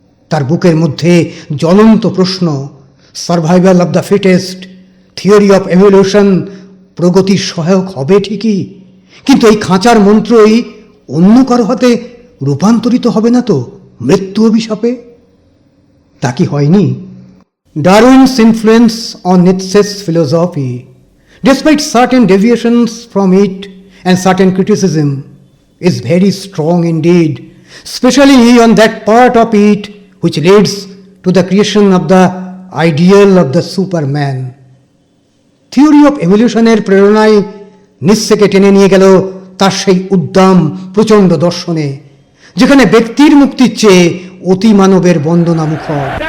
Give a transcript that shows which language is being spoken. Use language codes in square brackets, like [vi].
[bn] তার বুকের মধ্যে জ্বলন্ত প্রশ্ন, [en] survival of the fittest, theory of evolution [bn] প্রগতির সহায়ক হবে ঠিকই, কিন্তু এই খাঁচার মন্ত্রই অন্য কারো হাতে রূপান্তরিত হবে না তো মৃত্যু অভিশাপে? তা কি হয়নি? [en] Darwin's influence on Nietzsche's philosophy, despite certain deviations from it and certain criticism, is very strong indeed, especially on that part of it which leads to the creation of the ideal of the Superman. [bn] Theory of এভলিউশনের প্রেরণায় নিশ্চেকে টেনে নিয়ে গেল তার সেই উদ্দাম প্রচণ্ড দর্শনে, যেখানে ব্যক্তির মুক্তির চেয়ে অতি মানবের বন্দনা মুখর।